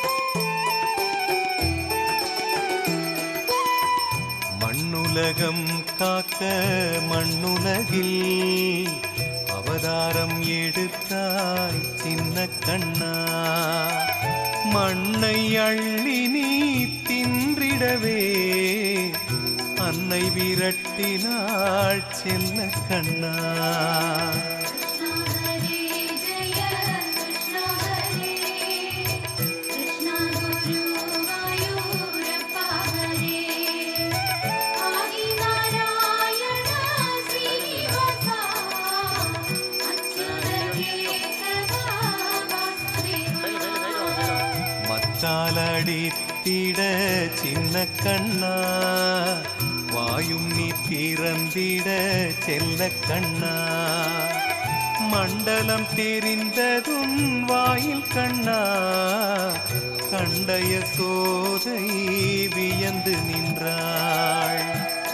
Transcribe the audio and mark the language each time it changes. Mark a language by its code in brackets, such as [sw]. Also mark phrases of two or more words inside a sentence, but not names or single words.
[ta] மண்ணுலகம் காக்க மண்ணுலகில் அவதாரம் எடுத்தாய் சின்ன கண்ணா. மண்ணை அள்ளி நீ தின்றிடவே அன்னை விரட்டினாள் செல்ல கண்ணா. [sa] कृष्ण हरे जय कृष्ण हरे कृष्ण गुरुवायूरप्पा हरे आदिनारायण श्रीनिवासा अच्युत केशवा वासुदेवा [ta] மச்சாலடித்திட சின்ன கண்ணா, வாயும் நீ திறந்திட செல்ல கண்ணா. மண்டலம் தெரிந்ததும் வாயில் கண்ணா, கண்டய சோதை வியந்து நின்றாள்.